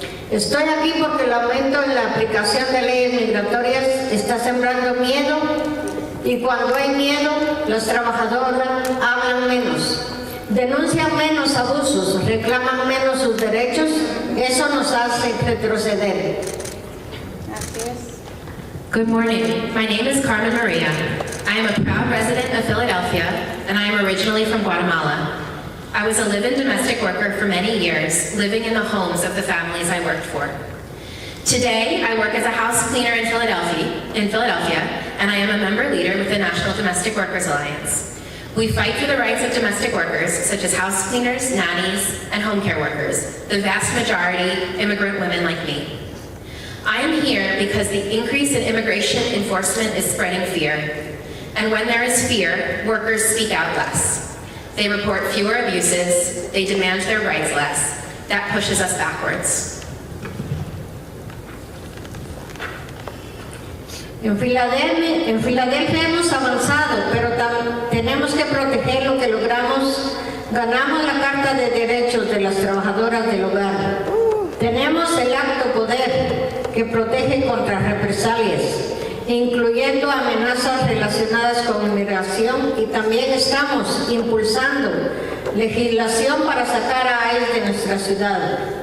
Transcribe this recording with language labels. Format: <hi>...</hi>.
<es>Estoy aquí porque el aumento en la aplicación de leyes migratorias está sembrando miedo y cuando hay miedo, las trabajadoras hablan menos, denuncian menos abusos, reclaman menos sus derechos, eso nos hace retroceder.</es> <en>Good morning. My name is Carmen Maria. I am a proud resident of Philadelphia, and I am originally from Guatemala. I was a live-in domestic worker for many years, living in the homes of the families I worked for. Today, I work as a house cleaner in Philadelphia, and I am a member leader with the National Domestic Workers Alliance. We fight for the rights of domestic workers, such as house cleaners, nannies, and home care workers, the vast majority immigrant women like me. I am here because the increase in immigration enforcement is spreading fear. And when there is fear, workers speak out less. They report fewer abuses, they demand their rights less. That pushes us backwards.</en> <es>En Filadelfia hemos avanzado, pero tenemos que proteger lo que logramos. Ganamos la Carta de Derechos de las Trabajadoras del Hogar. Tenemos el acto poder que protege contra represalias, incluyendo amenazas relacionadas con inmigración, y también estamos impulsando legislación para sacar a ICE de nuestra ciudad.</es>